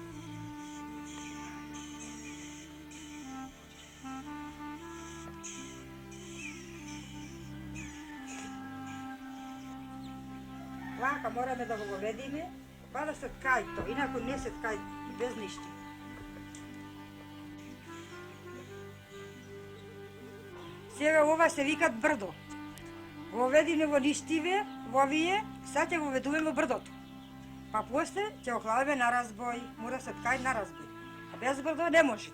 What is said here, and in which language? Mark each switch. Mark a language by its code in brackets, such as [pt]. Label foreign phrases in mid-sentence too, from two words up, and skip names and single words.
[mk] Вака морамо да га уведиме, па да се ткај то, инако не се ткај без ништа. Сега ова се викат брдо. Го ведиме во ништиве, во овие, сега ќе го ведуваме во брдото. Па после ќе го хладиме на разбој, мора се ткај на разбој. А без брдо не можете.